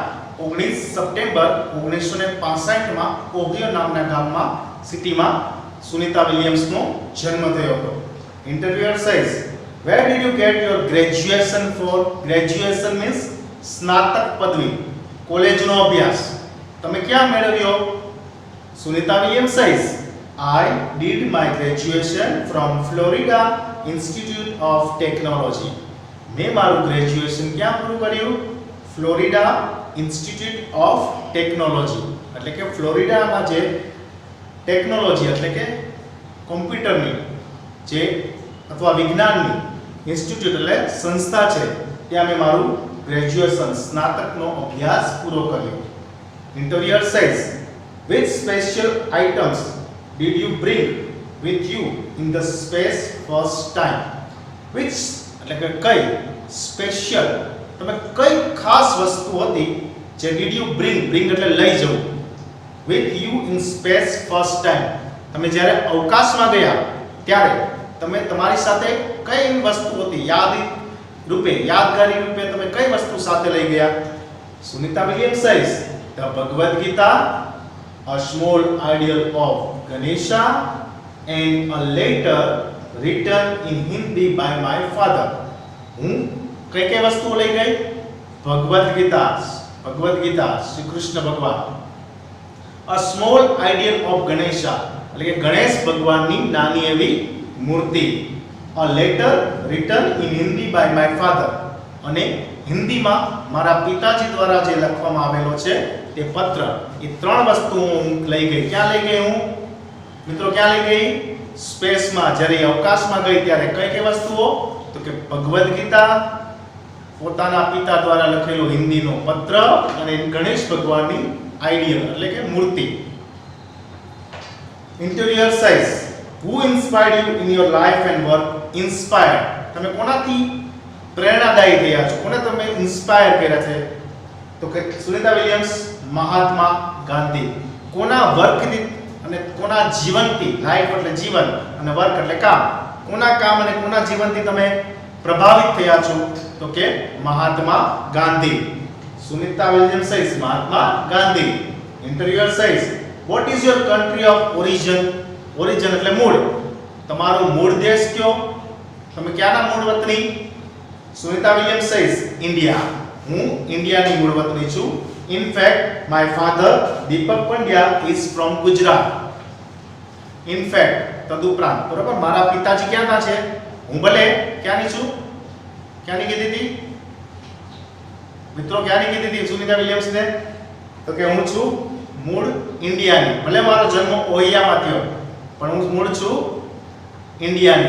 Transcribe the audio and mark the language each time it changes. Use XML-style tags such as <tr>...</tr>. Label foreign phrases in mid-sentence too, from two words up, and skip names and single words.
<gu>19 સપ્ટેમ્બર 1965 માં ઓહિયો નામના ગામમાં, સિટીમાં સુનિતા વિલિયમ્સ નો જન્મ થયો હતો.</gu> <en>Interviewer says: Where did you get your graduation for?</en> <gu>ગ્રેજ્યુએશન મીન્સ સ્નાતક પદવી, કોલેજનો અભ્યાસ. તમે ક્યાં મેળવ્યો? સુનિતા વિલિયમ્સ સાઇઝ:</gu> <en>I did my graduation from Florida Institute of Technology.</en> <gu>મેં મારું ગ્રેજ્યુએશન ક્યાં પૂરું કર્યું? ફ્લોરિડા ઇન્સ્ટિટ્યૂટ ઓફ ટેકનોલોજી એટલે કે ફ્લોરિડામાં જે ટેકનોલોજી એટલે કે કોમ્પ્યુટરની જે અથવા વિજ્ઞાનની ઇન્સ્ટિટ્યૂટ એટલે સંસ્થા છે ત્યાં મેં મારું ગ્રેજ્યુએશન સ્નાતકનો અભ્યાસ પૂરો કર્યો.</gu> <en>Interviewer says: which special items did you bring with you in the space first time?</en> <gu>which એટલે કે કઈ, સ્પેશિયલ તમે કઈ ખાસ વસ્તુ હતી જે</gu> <en>did you bring</en> <gu>એટલે લઈ જવું,</gu> <en>with you in space first time</en> <gu>તમે જ્યારે અવકાશમાં ગયા ત્યારે તમે તમારી સાથે કઈ વસ્તુ હતી રૂપે, યાદગારી રૂપે તમે કઈ વસ્તુ સાથે લઈ ગયા?</gu> <en>સુનિતા વિલિયમ્સ સાઇઝ: the Bhagavad Gita, a small ideal of Ganesha and a letter written in Hindi by my father.</en> <gu>હું કઈ વસ્તુઓ લઈ ગઈ? ભગવદ ગીતા શ્રી કૃષ્ણ ભગવાન.</gu> <en>a small ideal of Ganesha</en> <gu>એટલે કે ગણેશ ભગવાનની નાની એવી મૂર્તિ.</gu> <en>a letter written in Hindi by my father</en> <gu>અને હિન્દીમાં મારા પિતાજી દ્વારા જે લખવામાં આવેલો છે તે પત્ર. એ ત્રણ વસ્તુઓ હું લઈ ગઈ. ક્યાં લઈ ગઈ હું મિત્રો? ક્યાં લઈ ગઈ? સ્પેસમાં. જ્યારે અવકાશમાં ગઈ ત્યારે કઈ વસ્તુઓ? તો કે ભગવદ ગીતા, પોતાના પિતા દ્વારા લખેલો હિન્દીનો પત્ર અને ગણેશ ભગવાનની આઈડિયલ એટલે કે મૂર્તિ.</gu> <en>Interviewer says: who inspired you in your life and work?</en> <gu>inspired તમે કોનાથી પ્રેરણાદાયી થયા છો? કોને તમે ઇન્સ્પાયર કર્યા છે? તો કે સુનિતા વિલિયમ્સ, મહાત્મા ગાંધી. કોના વર્કથી અને કોના જીવનથી, લાઈફ એટલે જીવન અને વર્ક એટલે કામ, કોના કામ અને કોના જીવનથી તમે પ્રભાવિત થયા છો? તો કે મહાત્મા ગાંધી. સુનિતા વિલિયમ્સ says મહાત્મા ગાંધી.</gu> <en>ઇન્ટરવ્યુઅર says what is your country of origin?</en> <gu>origin એટલે મૂળ. તમારો મૂળ દેશ કયો? તમે ક્યાંના મૂળ વતની? સુનિતા વિલિયમ્સ says India. હું ઇન્ડિયાની મૂળ વતની છું.</gu> <en>In fact, my father Deepak Pandya is from Gujarat. In fact,</en> <gu>તદુપરાંત, બરોબર, મારા પિતાજી ક્યાંના છે? હું ભલે ક્યાંની છું? ક્યાંની કીધી હતી મિત્રો? ક્યાંની કીધી હતી સુનિતા વિલિયમ્સ ને? તો કે હું છું મૂળ ઇન્ડિયાની. ભલે મારો જન્મ ઓહિયામાં થયો પણ હું મૂળ છું ઇન્ડિયાની.</gu>